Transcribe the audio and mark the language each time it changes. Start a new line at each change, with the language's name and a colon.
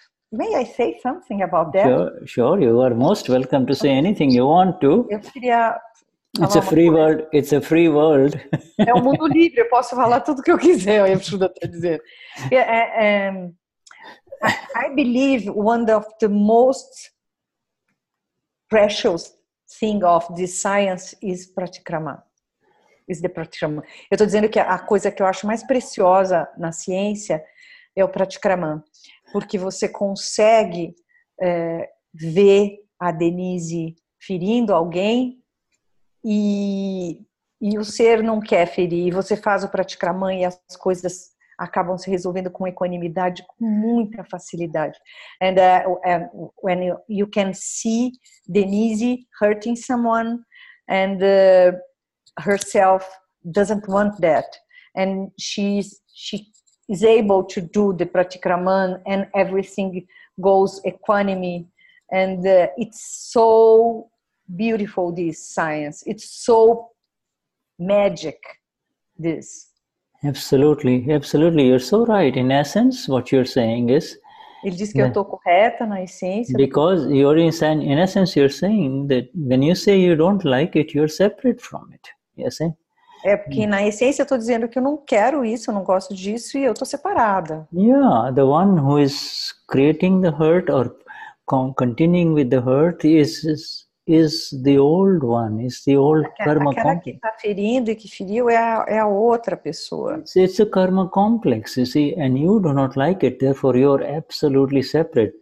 English: May I say something about that? Sure. You are most welcome to say anything you want to.
Portuguese: Eu queria
English: It's a free world. It's a free world.
Portuguese: É um mundo livre, eu posso falar tudo que eu quiser, o Shuddha está dizendo.
English: I believe one of the most precious thing of this science is pratikrama. Is the pratikrama.
Portuguese: Eu estou dizendo que a coisa que eu acho mais preciosa na ciência é o pratikrama, porque você consegue ver a Denize ferindo alguém e o ser não quer ferir, e você faz o pratikrama e as coisas acabam se resolvendo com equanimidade, com muita facilidade.
English: And when you can see Denize hurting someone and herself doesn't want that, and she is able to do the pratikraman and everything goes equanimity, and it's so beautiful, this science. It's so magic, this. Absolutely, you're so right. In essence, what you're saying is,
Portuguese: ele diz que eu estou correta na essência.
English: Because you're in essence, you're saying that when you say you don't like it, you're separate from it. Yes,
Portuguese: porque na essência eu estou dizendo que eu não quero isso, eu não gosto disso e eu estou separada.
English: Yeah, the one who is creating the hurt or continuing with the hurt is the old one, is the old karma complex.
Portuguese: Aquela que está ferindo e que feriu é a outra pessoa.
English: It's a karma complex, you see, and you do not like it, therefore you're absolutely separate.